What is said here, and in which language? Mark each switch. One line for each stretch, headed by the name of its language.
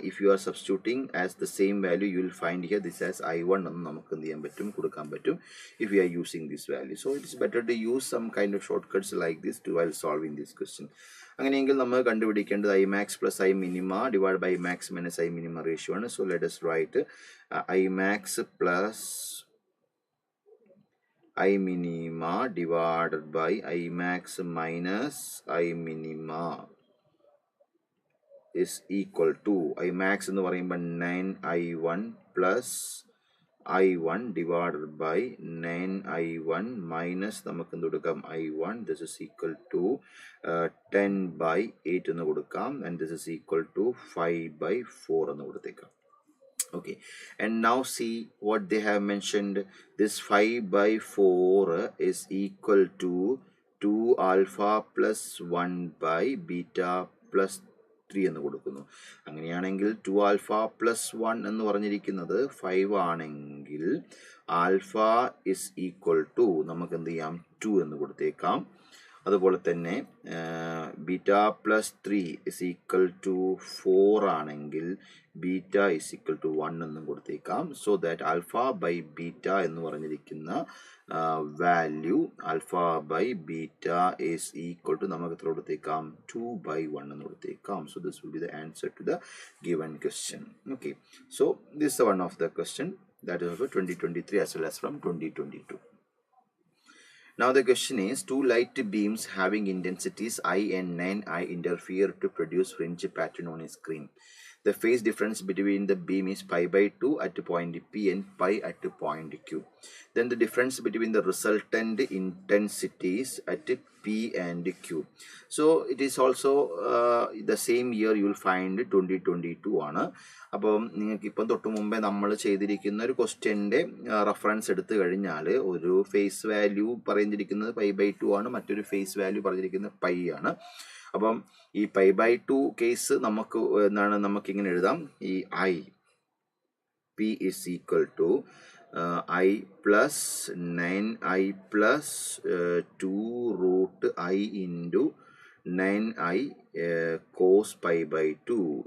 English: if you are substituting as the same value you will find here this as I1
Malayalam: എന്ന് നമുക്ക് എന്ത് ചെയ്യാൻ പറ്റും കൊടുക്കാൻ പറ്റും
English: If you are using this value. So it is better to use some kind of shortcuts like this to while solving this question.
Malayalam: അങ്ങനെയെങ്കിൽ നമ്മൾ കണ്ടുപിടിക്കേണ്ടത്
English: I max plus I minima divided by I max minus I minima ratio
Malayalam: ആണ്.
English: so let us write I max plus I minima divided by I max minus I minima is equal to I max
Malayalam: എന്ന് പറയുമ്പോൾ
English: 9I1 plus I1 divided by 9I1 minus
Malayalam: നമുക്ക് എന്ത് കൊടുക്കാം
English: I1 this is equal to 10/8
Malayalam: എന്ന് കൊടുക്കാം
English: and this is equal to 5/4
Malayalam: എന്ന് കൊടുത്തേക്കാം.
English: Okay, and now see what they have mentioned. This 5/4 is equal to 2 alpha plus 1 by beta plus 3
Malayalam: എന്ന് കൊടുക്കുന്നു. അങ്ങനെയാണെങ്കിൽ 2 ആൽഫ പ്ലസ് 1 എന്ന് പറഞ്ഞിരിക്കുന്നത് 5 ആണെങ്കിൽ
English: alpha is equal to
Malayalam: നമുക്ക് എന്ത് ചെയ്യാം 2 എന്ന് കൊടുത്തേക്കാം. അതുപോലെ തന്നെ
English: beta plus 3 is equal to 4
Malayalam: ആണെങ്കിൽ
English: beta is equal to 1
Malayalam: എന്നും കൊടുത്തേക്കാം.
English: so that alpha by beta
Malayalam: എന്ന് പറഞ്ഞിരിക്കുന്ന
English: value alpha by beta is equal to
Malayalam: നമുക്ക് എത്ര കൊടുത്തേക്കാം 2/1 എന്ന് കൊടുത്തേക്കാം.
English: So this will be the answer to the given question. Okay, so this one of the question that is for 2023 as well as from 2022. Now the question is, two light beams having intensities I and 9I interfere to produce fringe pattern on a screen. The phase difference between the beam is pi/2 at point P and pi at point Q. Then the difference between the resultant intensities at P and Q. So it is also the same year you will find 2022
Malayalam: ആണ്. അപ്പം നിങ്ങൾക്ക് ഇപ്പം തൊട്ട് മുമ്പേ നമ്മൾ ചെയ്തിരിക്കുന്ന ഒരു ക്വസ്റ്റ്യൻ്റെ reference എടുത്തു കഴിഞ്ഞാൽ ഒരു ഫേസ് വാല്യൂ പറഞ്ഞിരിക്കുന്നത് pi/2 ആണ്, മറ്റൊരു ഫേസ് വാല്യൂ പറഞ്ഞിരിക്കുന്നത് പൈ ആണ്. അപ്പം ഈ pi/2 കേസ് നമുക്ക് എന്താണ് നമുക്കിങ്ങനെ എഴുതാം,
English: ഈ I P is equal to I plus 9I plus 2√I into 9I cos pi/2.